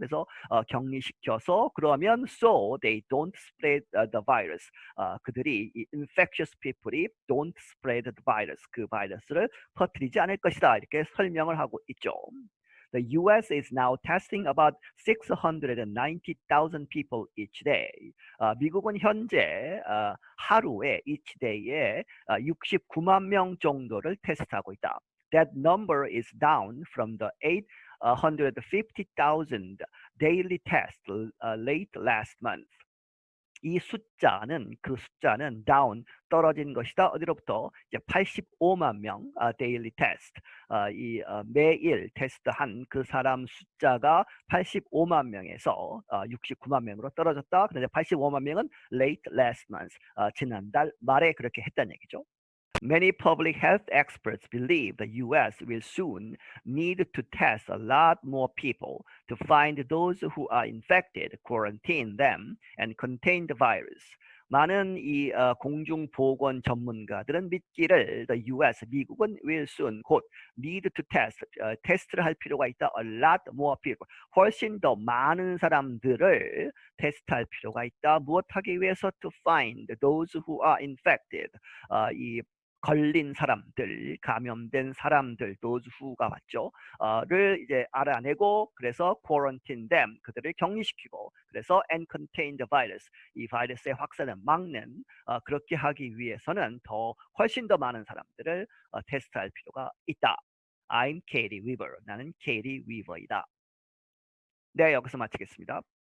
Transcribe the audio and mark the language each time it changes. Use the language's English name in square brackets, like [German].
[Korean] 그래서 격리시켜서 그러면 [English] so they don't spread the virus, [Korean] 그들이 이 [English] infectious people [Korean] 이 [English] don't spread the virus, [Korean] 그 바이러스를 퍼뜨리지 않을 것이다, 이렇게 설명을 하고 있죠. [English] The U.S. is now testing about 690,000 people each day. [Korean] 미국은 현재 하루에 [English] each day [Korean] 에 69만 명 정도를 테스트하고 있다. [English] That number is down from the 850,000 daily tests late last month. [Korean] 이 숫자는 [English] down, [Korean] 떨어진 것이다. 어디로부터? 이제 85만 명 [English] daily test, [Korean] 이 매일 테스트한 그 사람 숫자가 85만 명에서 69만 명으로 떨어졌다. 그런데 85만 명은 [English] late last month, [Korean] 지난달 말에 그렇게 했다는 얘기죠. [English] Many public health experts believe the U.S. will soon need to test a lot more people to find those who are infected, quarantine them, and contain the virus. [Korean] 많은 이 공중보건 전문가들은 믿기를 [English] the U.S. [Korean] 미국은 [English] will soon [Korean] 곧 [English] need to test, [Korean] 테스트를 할 필요가 있다. [English] A lot more people, [Korean] 훨씬 더 많은 사람들을 테스트할 필요가 있다. 무엇하기 위해서? [English] To find those who are infected, [Korean] 이 걸린 사람들, 감염된 사람들, [English] those who [Korean] 가 맞죠? 를 이제 알아내고, 그래서 [English] quarantine them, [Korean] 그들을 격리시키고, 그래서 [English] and contain the virus, [Korean] 이 바이러스의 확산을 막는, 그렇게 하기 위해서는 훨씬 더 많은 사람들을 테스트할 필요가 있다. [English] I'm Katie Weaver. [Korean] 나는 Katie Weaver이다. 네, 여기서 마치겠습니다.